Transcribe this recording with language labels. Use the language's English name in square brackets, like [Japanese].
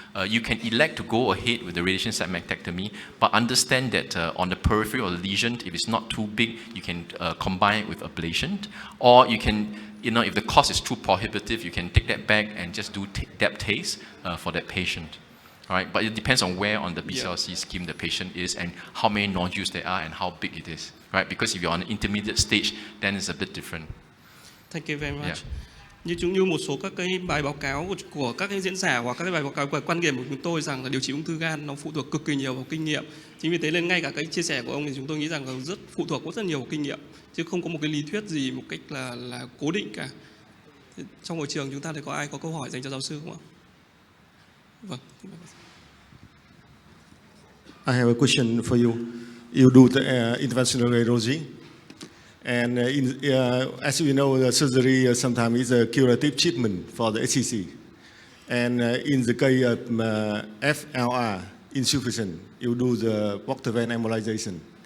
[English] You can elect to go ahead with the radiation segmentectomy, but understand that on the periphery or the lesion, if it's not too big, you can combine it with ablation, or you can, if the cost is too prohibitive, you can take that back and just do depth TACE for that patient. All right, but it depends on where on the BCLC scheme the patient is and how many nodules there are and how big it is, right? Because if you're on an intermediate stage, then it's a bit different. Thank you very much. [Vietnamese] Như một số các cái bài báo cáo của các cái diễn giả hoặc các cái bài báo cáo của quan điểm của chúng tôi rằng là điều trị ung thư gan nó phụ thuộc cực kỳ nhiều vào kinh nghiệm. Chính vì thế nên ngay cả cái chia sẻ của ông thì chúng tôi nghĩ rằng là rất phụ thuộc rất nhiều vào kinh nghiệm, chứ không có một cái lý thuyết gì một cách là cố định cả. Trong hội trường chúng ta thì có ai có câu hỏi dành cho giáo sư không ạ? Vâng. [English] I have a question for you. You do the interventional radiology, and as you know, the surgery sometimes is a curative treatment for the HCC. And in the case of FLR insufficient, you do the portal vein embolization.